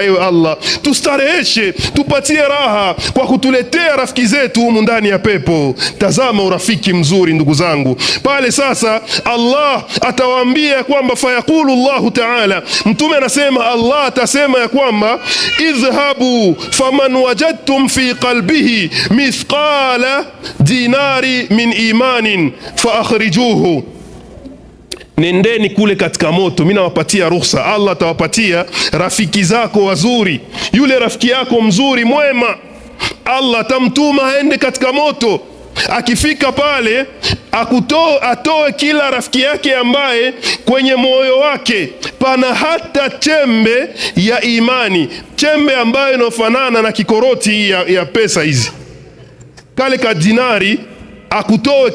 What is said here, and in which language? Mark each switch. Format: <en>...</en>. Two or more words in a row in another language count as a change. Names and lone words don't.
<sw>Ewe Allah, tustareheshe, tupatie raha kwa kutuletea rafiki zetu humu ndani ya pepo. Tazama urafiki mzuri ndugu zangu. Pale sasa Allah atawaambia kwamba</sw> <ar>فيقول الله تعالى,</ar> <sw>Mtume anasema Allah atasema ya kwamba</sw> <ar>اذهبوا فمن وجدتم في قلبه مثقال دينار من إيمان فأخرجوه,</ar> <sw>nendeni kule katika moto, mimi nawapatia ruhusa. Allah atawapatia rafiki zako wazuri, yule rafiki yako mzuri mwema, Allah atamtuma aende katika moto. Akifika pale atoe kila rafiki yake ambaye kwenye moyo wake pana hata chembe ya imani, chembe ambayo inafanana na kikoroti ya pesa hizi, kale ka dinari akutoe.</sw>